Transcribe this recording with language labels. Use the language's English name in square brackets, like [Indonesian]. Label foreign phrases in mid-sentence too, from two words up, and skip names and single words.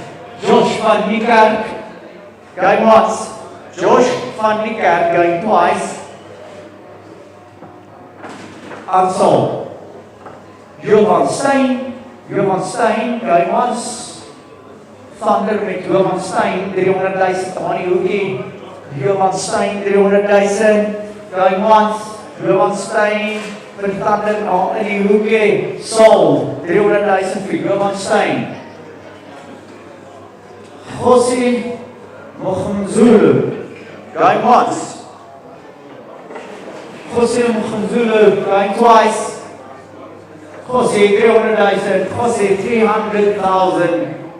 [English] Josh van Niekerk going once. Josh van Niekerk going twice. Unsold. Johan Steyn going once. [Afrikaans] Thunder met Johan Steyn, 300,000 on die hoekie. [English] Johan Steyn, 300,000 going once. [Afrikaans] Johan Steyn vir Thunder in die hoekie. [English] Sold, 300,000 vir Johan Steyn. Gossie Mogamzulu going once. Jose Mogamzulu going twice. Jose 300,000. Jose 300,000.